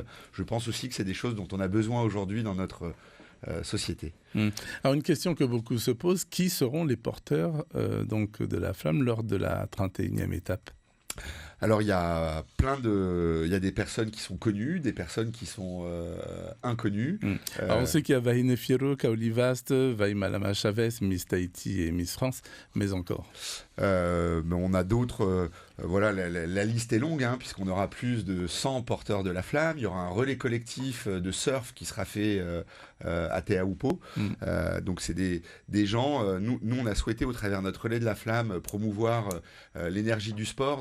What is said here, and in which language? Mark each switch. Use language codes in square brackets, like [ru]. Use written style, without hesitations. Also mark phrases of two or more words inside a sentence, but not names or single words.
[fr] Je pense aussi que c'est des choses dont on a besoin aujourd'hui dans notre société. Alors une question que beaucoup se posent, qui seront les porteurs donc de la flamme lors de la 31e étape ? Alors il y a des personnes qui sont connues, des personnes qui sont inconnues. Alors on sait qu'il y a Vahine Fierro, Kaoli Vast, Vaimalama Chavez, Miss Tahiti et Miss France, mais encore. Mais on a d'autres. La liste est longue, puisqu'on aura plus de 100 porteurs de la flamme. Il y aura un relais collectif de surf qui sera fait à Teaupo. Donc c'est des gens. Nous, on a souhaité, au travers de notre relais de la flamme, promouvoir l'énergie du sport.